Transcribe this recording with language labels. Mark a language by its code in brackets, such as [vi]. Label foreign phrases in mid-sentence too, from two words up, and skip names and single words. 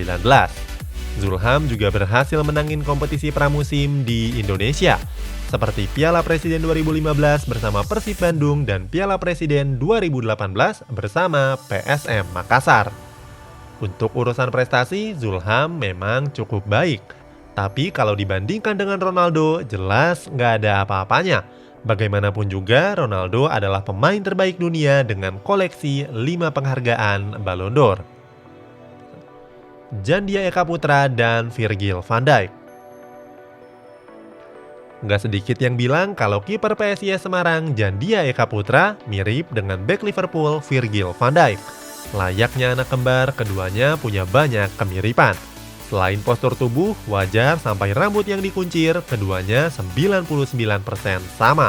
[id] Zulham juga berhasil menangin kompetisi pramusim di Indonesia, seperti Piala Presiden 2015 bersama Persib Bandung dan Piala Presiden 2018 bersama PSM Makassar. Untuk urusan prestasi, Zulham memang cukup baik. Tapi kalau dibandingkan dengan Ronaldo, jelas nggak ada apa-apanya. Bagaimanapun juga, Ronaldo adalah pemain terbaik dunia dengan koleksi 5 penghargaan Ballon d'Or. Jandia Eka Putra dan Virgil van Dijk. Nggak sedikit yang bilang kalau kiper PSIS Semarang Jandia Eka Putra mirip dengan bek Liverpool Virgil van Dijk. Layaknya anak kembar, keduanya punya banyak kemiripan. Selain postur tubuh, wajah sampai rambut yang dikuncir, keduanya 99% sama.